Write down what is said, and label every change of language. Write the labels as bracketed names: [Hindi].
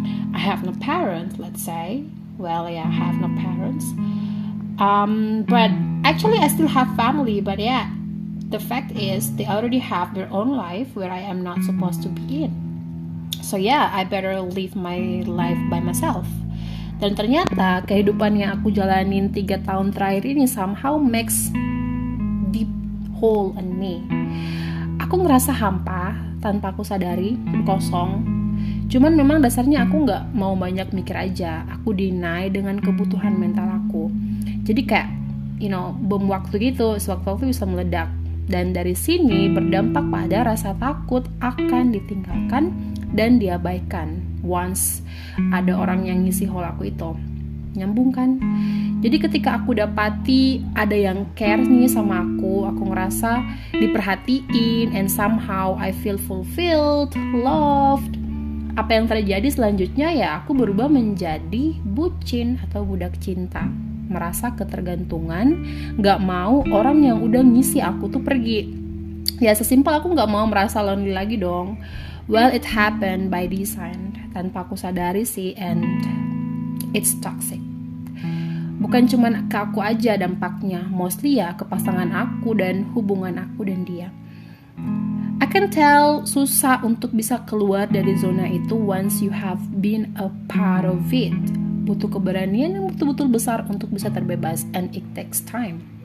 [English] I have no parents, let's say. I have no parents. But actually I still have family, but yeah, the fact is they already have their own life where I am not supposed to be in. So yeah, I better live my life by myself. [Indonesian] Dan ternyata kehidupan yang aku jalanin 3 tahun terakhir ini [English] somehow makes deep hole in me. [Indonesian] Aku ngerasa hampa tanpa aku sadari, kosong. Cuman memang dasarnya aku gak mau banyak mikir aja. Aku deny dengan kebutuhan mental aku. Jadi kayak, bom waktu gitu, sewaktu-waktu bisa meledak. Dan dari sini berdampak pada rasa takut akan ditinggalkan dan diabaikan once ada orang yang ngisi hole aku itu. Nyambung kan? Jadi ketika aku dapati ada yang care nih sama aku ngerasa diperhatiin [English] and somehow I feel fulfilled, loved. [Indonesian] Apa yang terjadi selanjutnya ya aku berubah menjadi bucin atau budak cinta. Merasa ketergantungan, gak mau orang yang udah ngisi aku tuh pergi. Ya sesimpel aku gak mau merasa lonely lagi dong. [English] Well, it happened by design, [Indonesian] tanpa aku sadari sih, [English] and it's toxic. [Indonesian] Bukan cuma ke aku aja dampaknya, mostly ya ke pasangan aku dan hubungan aku dan dia. [English] I can tell [Indonesian] susah untuk bisa keluar dari zona itu [English] once you have been a part of it. [Indonesian] Butuh keberanian yang betul-betul besar untuk bisa terbebas, [English] and it takes time.